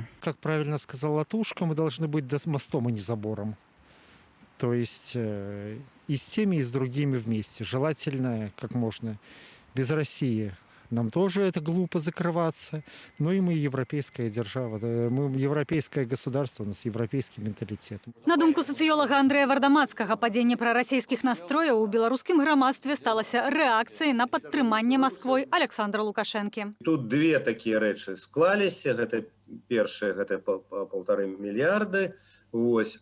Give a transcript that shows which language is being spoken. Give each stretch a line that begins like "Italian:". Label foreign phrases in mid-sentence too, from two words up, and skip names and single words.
Russian: Как правильно сказал Латушка, мы должны быть мостом, а не забором. То есть и с теми, и с другими вместе. Желательно, как можно, без России. Нам тоже это глупо закрываться. Но и мы европейская держава. Мы европейское государство, у нас европейский менталитет.
Belarusian: На думку сацыёлага Андрэя Вардамацкага, падзенне прарасійскіх настрояў у беларускім грамадстве сталася рэакцыяй на падтрыманне Масквой Александра Лукашэнкі. Тут две такія рэчы склаліся. Гэта першае, гэта 1,5 мільярды. Вось.